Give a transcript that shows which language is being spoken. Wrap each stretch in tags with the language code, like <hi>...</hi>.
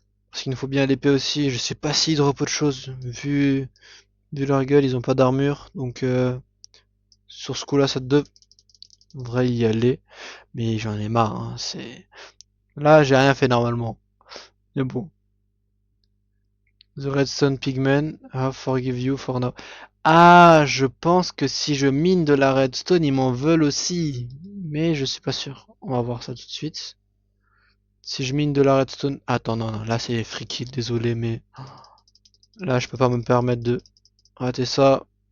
<fr>Parce qu'il nous faut bien l'épée aussi. Je sais pas s'ils drop autre chose. Vu leur gueule, ils ont pas d'armure. Donc sur ce coup-là, ça devrait y aller. Mais j'en ai marre, hein. Là, j'ai rien fait normalement. Mais bon.</fr> <en>The Redstone Pigmen, I forgive you for now.</en> <fr>Ah, je pense que si je mine de la redstone, ils m'en veulent aussi. Mais je suis pas sûr. On va voir ça tout de suite. Si je mine de la redstone... Attends, non, là c'est free kill, désolé, mais... Là, je peux pas me permettre de rater ça.</fr>